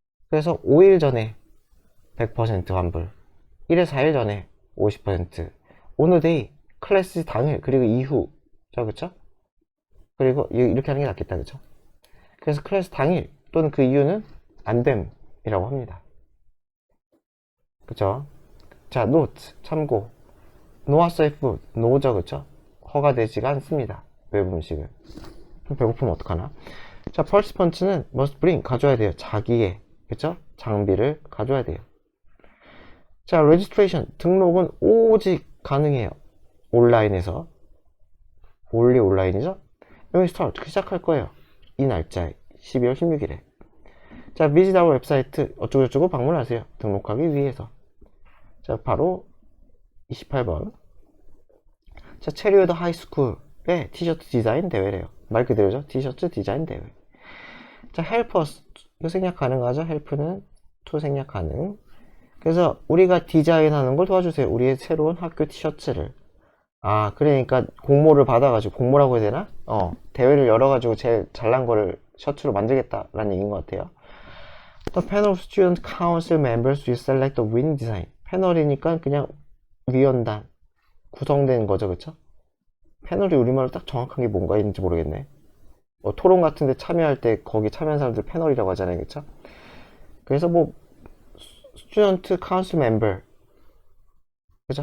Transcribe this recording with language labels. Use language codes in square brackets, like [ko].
[ko] 그래서 5일 전에 100% 환불, 1에 4일 전에 50%, 오늘 데이, 클래스 당일, 그리고 이후. 자, 그쵸? 그리고 이렇게 하는 게 낫겠다, 그쵸? 그래서 클래스 당일 또는 그 이유는 안됨이라고 합니다. 그쵸? 자, note, 참고. [en] no safe food, no죠, 그쵸? [ko] 허가되지가 않습니다. 외부 음식을. 배고프면 어떡하나? 자, participant는 [en] must bring, [ko] 가져야 돼요. 자기의, 그쵸? 장비를 가져야 돼요. 자, registration, 등록은 오직 가능해요. 온라인에서. only 온라인이죠? 여기 start, 시작할 거예요. 이 날짜에, 12월 16일에. 자, [en] visit our [ko] 웹사이트, 어쩌고저쩌고 방문하세요. 등록하기 위해서. 자, 바로 28번. 자, 체리우드 하이스쿨의 티셔츠 디자인 대회래요. 말 그대로죠. 티셔츠 디자인 대회. 자, [en] help us. [ko] 이거 생략 가능하죠? help는 to 생략 가능. 그래서 우리가 디자인하는 걸 도와주세요. 우리의 새로운 학교 티셔츠를. 그러니까 공모를 받아가지고, 공모라고 해야 되나? 대회를 열어가지고 제일 잘난 거를 셔츠로 만들겠다라는 얘기인 것 같아요. [en] The panel of student council members will select the winning design. [ko] 패널이니까 그냥 위원단 구성된 거죠, 그쵸? 패널이 우리말로 딱 정확한 게 뭔가 있는지 모르겠네. 토론 같은데 참여할 때 거기 참여한 사람들 패널이라고 하잖아요, 그쵸? 그래서 뭐 스튜던트 카운슬 멤버, 그죠?